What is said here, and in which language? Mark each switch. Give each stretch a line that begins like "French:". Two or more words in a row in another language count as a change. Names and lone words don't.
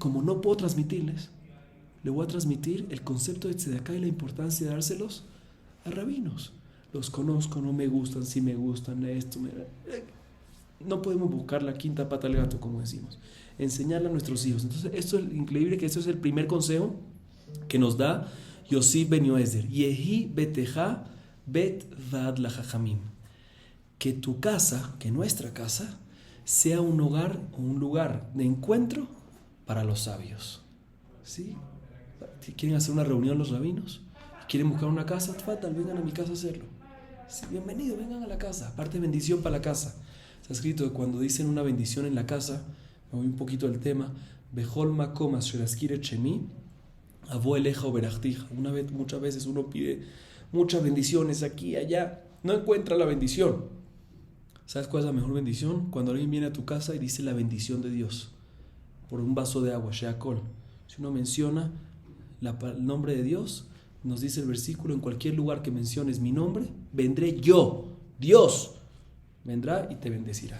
Spanish: Como no puedo transmitirles, le voy a transmitir el concepto de tzedakah y la importancia de dárselos a rabinos. Los conozco, no me gustan, sí me gustan, esto. No podemos buscar la quinta pata al gato, como decimos. Enseñarle a nuestros hijos. Entonces, esto es increíble, que esto es el primer consejo que nos da Yosif ben Yoezer.
Hebrew: יהי ביתך בית ועד לחכמים.
Spanish: Que tu casa, que nuestra casa, sea un hogar o un lugar de encuentro para los sabios. ¿Sí? Si quieren hacer una reunión los rabinos, quieren buscar una casa, fatal, vengan a mi casa a hacerlo. Sí, bienvenido, vengan a la casa. Aparte, bendición para la casa. Está escrito que cuando dicen una bendición en la casa, me voy un poquito del tema,
Hebrew: בכל מקום אשר אזכיר שמי, אבוא אליך וברכתיך.
Spanish: Muchas veces uno pide muchas bendiciones aquí y allá, no encuentra la bendición. ¿Sabes cuál es la mejor bendición? Cuando alguien viene a tu casa y dice la bendición de Dios por un vaso de agua, sheakol. Si uno menciona el nombre de Dios, nos dice el versículo, en cualquier lugar que menciones mi nombre, vendré yo, Dios, vendrá y te bendecirá.